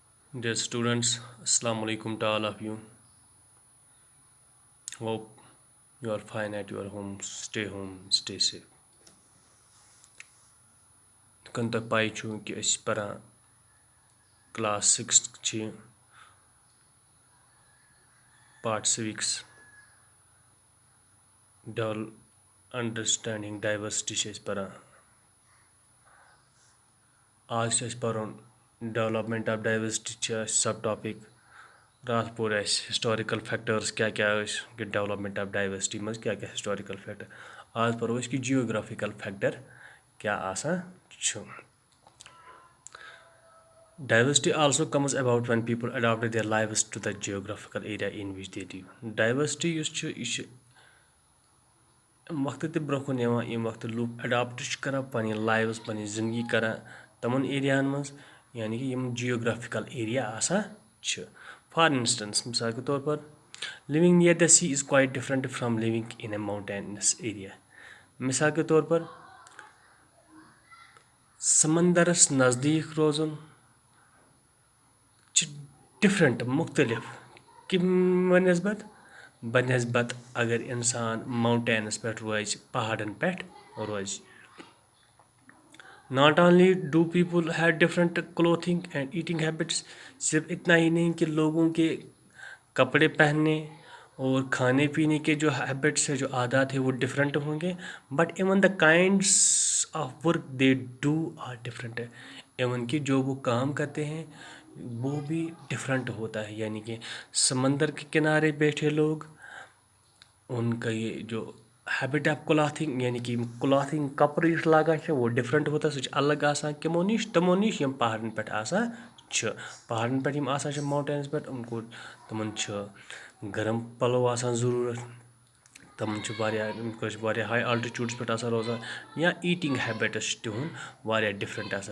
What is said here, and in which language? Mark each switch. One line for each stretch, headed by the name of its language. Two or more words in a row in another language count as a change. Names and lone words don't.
English: Dear students,
Arabic: السلام عليكم
English: to all of you. Hope you are fine at your home. Home, stay safe.
Kashmiri: Kan to pai chu ki أسۍ پران class 6 چھ
English: part 6 understanding diversity
Kashmiri: چھِ أسۍ پران. آز چھِ أسۍ پرُن
English: development of diversity
Kashmiri: چھِ أسۍ
English: sub topic.
Kashmiri: راتھ پوٚر اَسہِ
English: historical factors
Kashmiri: کیٛاہ کیٛاہ ٲسۍ کہِ
English: development of diversity
Kashmiri: منٛز کیٛاہ کیٛاہ
English: historical factor.
Kashmiri: آز پرو أسۍ کہِ
English: geographical factor
Kashmiri: کیٛاہ آسان چھُ.
English: Diversity also comes about when people adopt their lives to the geographical area in which they live.
Kashmiri: Diversity یُس چھُ یہِ چھُ وقتہٕ تہِ برونٛہہ کُن یِوان ییٚمہِ وقتہٕ لُکھ اڈاپٹ چھِ کران پنٕنۍ لایوٕز پنٕنۍ زندگی کران تِمن ایریاہن منٛز یعنی کہِ یِم
English: geographical area
Kashmiri: آسان چھِ.
English: for instance
Urdu: مثال کے طور پر
English: living near the sea is quite different from living in a mountainous area.
Urdu: مثال کے طور پر
Kashmiri: سمندرس نزدیک روزُن چھِ ڈفرنٹ مختلف بنسبت اگر انسان ماؤنٹینس پٮ۪ٹھ روزِ پہاڑن پٮ۪ٹھ روزِ.
English: Not only do people have different clothing and eating habits,
Urdu: صرف اتنا ہی نہیں کہ لوگوں کے کپڑے پہننے اور کھانے پینے کے جو ہیبٹس ہے جو عادات ہے وہ ڈفرینٹ ہوں گے
English: but even the kinds of work they do are different.
Urdu: ایون کہ جو وہ کام کرتے ہیں وہ بھی ڈفرینٹ ہوتا ہے. یعنی کہ سمندر کے کنارے بیٹھے لوگ ان کا یہ جو
English: habit of clothing
Urdu: یعنی کہ کلاتھنگ کپڑے
Kashmiri: یُس لاگان چھِ
Urdu: وہ ڈفرینٹ ہوتا ہے.
Kashmiri: سُہ چھِ الگ آسان تِمو نِش یِم پہاڑن پٮ۪ٹھ آسان چھِ. پہاڑن پٮ۪ٹھ یِم آسان چھِ ماوٹینس پٮ۪ٹھ تِمن چھُ گرم پلو آسان ضروٗرت. تِمن چھُ واریاہ
English: high altitudes
Kashmiri: پٮ۪ٹھ آسان روزان یا
English: eating habits
Kashmiri: چھِ تِہُنٛد واریاہ ڈِفرنٛٹ آسان.